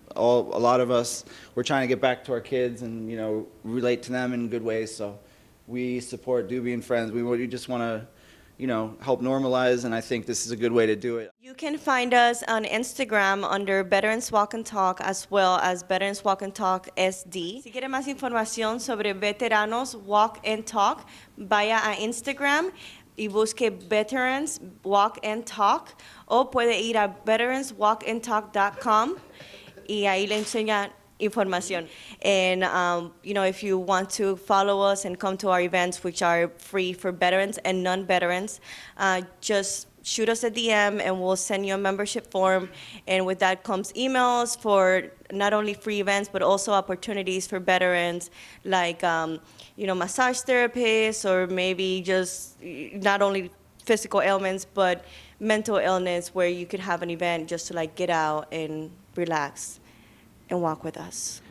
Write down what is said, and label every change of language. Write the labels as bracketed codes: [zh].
[en] A lot of us, we're trying to get back to our kids and, you know, relate to them in good ways. So we support Doobie and Friends. We just want to, you know, help normalize, and I think this is a good way to do it. You can find us on Instagram under Veterans Walk and Talk, as well as Veterans Walk and Talk SD. [es] Si quiere más información sobre Veteranos Walk and Talk, vaya a Instagram y busque Veterans Walk and Talk, o puede ir a veteranswalkandtalk.com y ahí le enseña información. [en] And, you know, if you want to follow us and come to our events, which are free for veterans and non-veterans, just shoot us a DM and we'll send you a membership form. And with that comes emails for not only free events, but also opportunities for veterans, like, you know, massage therapists, or maybe just not only physical ailments, but mental illness, where you could have an event just to like get out and relax and walk with us.